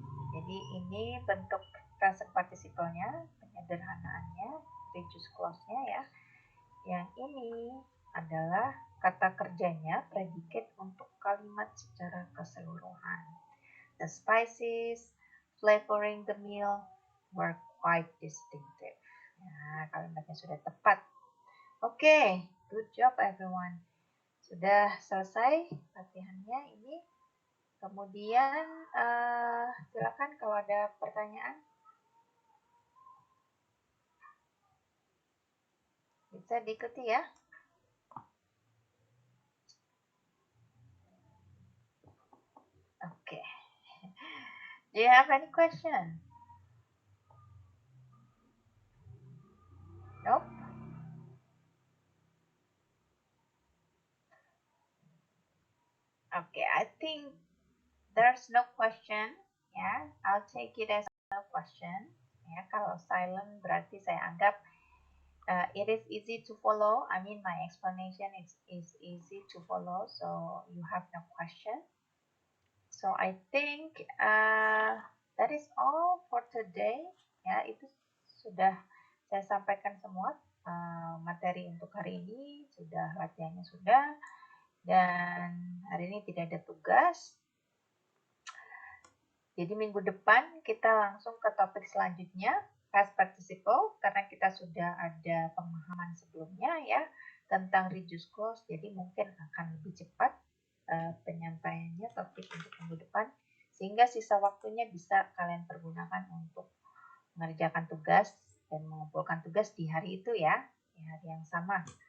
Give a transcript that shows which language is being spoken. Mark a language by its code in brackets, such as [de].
[id] Jadi ini bentuk present participle-nya, penyederhanaannya, reduce clause-nya ya. Yang ini adalah kata kerjanya, predicate untuk kalimat secara keseluruhan. [en] The spices flavoring the meal were quite distinctive. [id] Nah, kalimatnya sudah tepat. Oke, [en] good job everyone. [id] Sudah selesai latihannya ini. Kemudian silakan kalau ada pertanyaan. Bisa diikuti ya. [en] Okay. Do you have any question? Nope. Okay, I think there's no question. Ya, I'll take it as no question. Ya, [id] kalau silent berarti saya anggap [en] it is easy to follow. I mean, my explanation is easy to follow, so you have no question. So I think that is all for today. [id] Ya, itu sudah saya sampaikan semua materi untuk hari ini, sudah latihannya sudah, dan hari ini tidak ada tugas. Jadi minggu depan kita langsung ke topik selanjutnya, past participle, karena kita sudah ada pemahaman sebelumnya ya tentang reduce clause, jadi mungkin akan lebih cepat penyampaiannya topik untuk minggu depan, sehingga sisa waktunya bisa kalian pergunakan untuk mengerjakan tugas dan mengumpulkan tugas di hari itu ya, di hari yang sama.